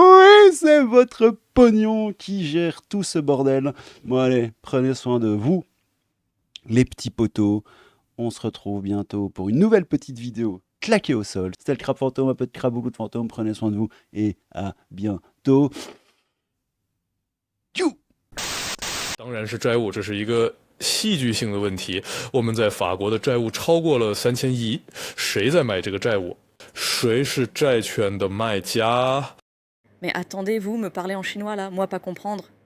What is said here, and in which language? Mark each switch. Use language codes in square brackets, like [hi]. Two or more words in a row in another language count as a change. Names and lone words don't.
[fr] Oui, c'est votre pognon qui gère tout ce bordel. Bon allez, prenez soin de vous, les petits potos. On se retrouve bientôt pour une nouvelle petite vidéo claquée au sol. C'était le crabe fantôme, un peu de crabe, beaucoup de fantômes. Prenez soin de vous et à bientôt. [zh] 当然是债务，这是一个戏剧性的问题。我们在法国的债务超过了3000亿，谁在买这个债务？谁是债券的卖家？ [fr] Mais attendez, vous me parlez en chinois là, moi pas comprendre.